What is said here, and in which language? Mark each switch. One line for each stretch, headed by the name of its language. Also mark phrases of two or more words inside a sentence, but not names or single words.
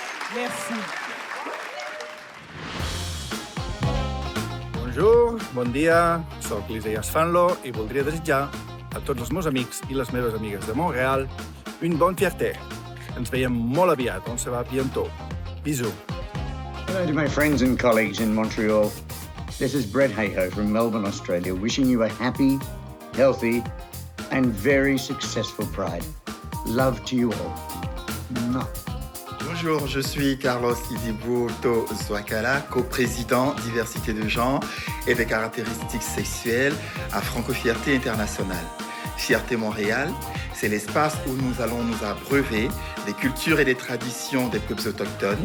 French: Merci.
Catalan: Bonjour, bon dia, soc l'Isaías Fanlo i voldria desitjar a tots els meus amics i les meves amigues de Montreal
French: une bonne fierté.
Catalan: Ens veiem molt aviat,
French: on se va bientôt. Bisous.
English: Hello to my friends and colleagues in Montreal. This is Brett Hayhoe from Melbourne, Australia, wishing you a happy, healthy, and very successful Pride. Love to you all. Mwah.
French: Bonjour, je suis Carlos Idibuto Zwakala, coprésident Diversité de genre et des caractéristiques sexuelles à Franco-Fierté Internationale. Fierté Montréal, c'est l'espace où nous allons nous abreuver des cultures et des traditions des peuples autochtones.